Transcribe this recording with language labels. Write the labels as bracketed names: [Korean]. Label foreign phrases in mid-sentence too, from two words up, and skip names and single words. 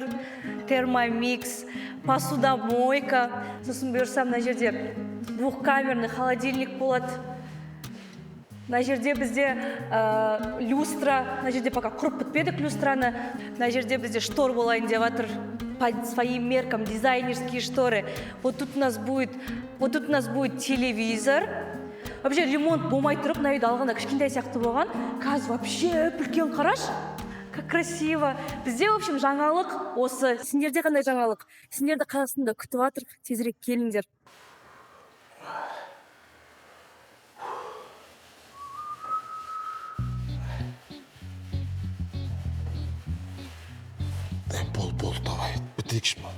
[Russian] Термомикс, посудомойка. [Kazakh] Сосын бұйырса мына жерде [Russian] двухкамерный холодильник [Kazakh] болады. Мына жерде бізде люстра, мына жерде пока құрып бітпедік люстраны. Мына жерде бізде штор болайын деп жатыр. [Russian] По своим меркам дизайнерские шторы. Вот тут у нас будет телевизор. Вообще ремонт [Kazakh] болмай тұрып, мына үйді алғанда кішкентай сияқты болған. Қазір вообще үлкен қараш. [Russian] Как красиво. Бізде, в общем, [Kazakh] жаңалық осы. Сендерде қандай жаңалық? Сендерді Қазақстанда күтіп жатыр. Тезірек келіңдер. Бол, давай, бітірейікші ма?